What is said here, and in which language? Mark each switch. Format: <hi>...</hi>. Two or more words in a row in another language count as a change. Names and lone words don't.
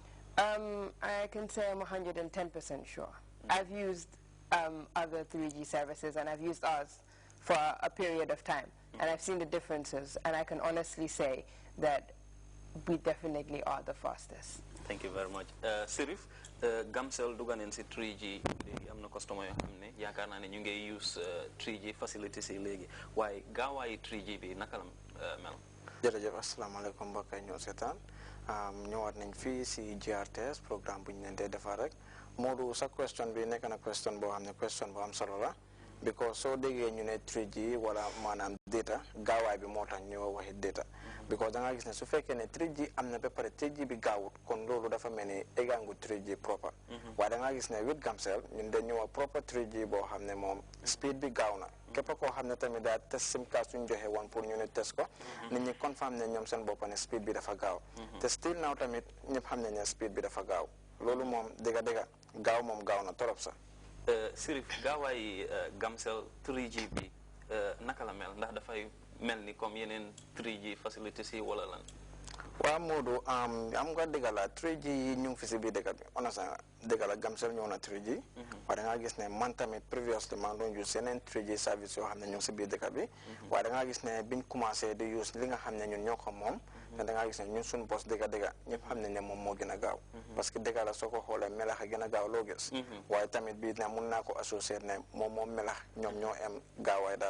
<en>I can say I'm 110% sure. I've used other 3G services, and I've used ours for a period of time, and I've seen the differences, and I can honestly say that we definitely are the fastest. Thank you very much.</en> <wo>Sirif, Gamcell duga nañ ci 3G léegi am na customer yoo xam ne yaakaar naa ne ñu ngi</wo> <en>use 3G facilities</en> <wo>yi léegi waaye gaawaayu 3G bi naka la mel. jërëjëf asalaamaaleykum mbokk yi ñoo seetaan ñëwaat nañ fii si GRTS programme bu ñu leen dee defar rek Modou sa question bi nekk na question boo xam ne question bu am solo la because soo déggee ñu ne 3G wala maanaam data gaawaay bi moo tax ñu waxi data because da nga gis ne su fekkee ne 3G am na ba pare 3G bi gaawut kon loolu dafa mel ni eggaangu 3G proper waaye da nga gis ne with Gamcell ñun dañu wax proper 3G boo xam ne moom speed bi gaaw na képp koo xam ne tamit daal</wo> <en>test sim card</en> <wo>suñu joxe woon pour ñu ne test ko nit ñi confirm ne ñoom seen bopp ne speed bi dafa gaaw te</wo> <en>still now</en> <wo>tamit ñëpp xam ne ne speed bi dafa gaaw loolu moom dëgga gaaw moom gaaw na torop sax. Sirif, gaawaay Gamcell 3G bi naka la mel ndax dafay mel ni comme yeneen 3G facilities yi wala lan? waaw Modou am nga dëgg la 3G yi ñu ngi fi si biir dëkk bi honnêtement dëgg la Gamcell ñëw na 3G waaye da nga gis ne man tamit previously maa doon use yeneen 3G service yoo xam ne ñu ngi si biir dëkk bi waaye da nga gis ne biñ commencé di use li nga xam ne ñun ñoo ko moom te da nga gis ne ñun suñu bos dëgg ñëpp xam ne ne moom moo gën a gaaw parce que dëgg la soo ko xoolee melax a gën a gaaw loo gis waaye tamit bii ne mun naa ko associer ne moom melax ñoom ñoo am gaawaay daal</wo>